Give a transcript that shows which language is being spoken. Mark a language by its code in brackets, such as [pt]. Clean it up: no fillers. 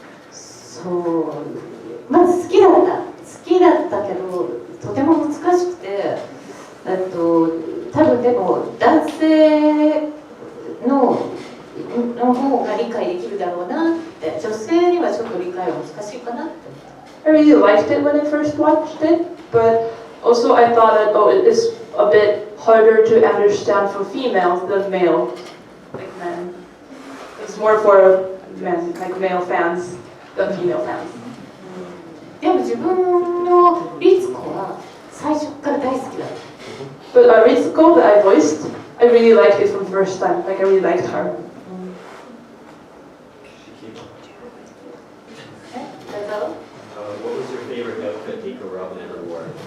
[ja] そう、まず好きだったけど、とても難しくて、多分でも男性の方が理解できるだろうなって、女性にはちょっと理解は難しいかなって。 [en] I really liked it when I first watched it, but also I thought that it is a bit harder to understand for females than male, like men. It's more for men, like male fans than female fans. [ja] でも自分の律子は最初から大好きだった。 [en] But Ritsuko that I voiced, I really liked it from the first time. Like I really liked her. What was your favorite outfit Nico Robin ever wore?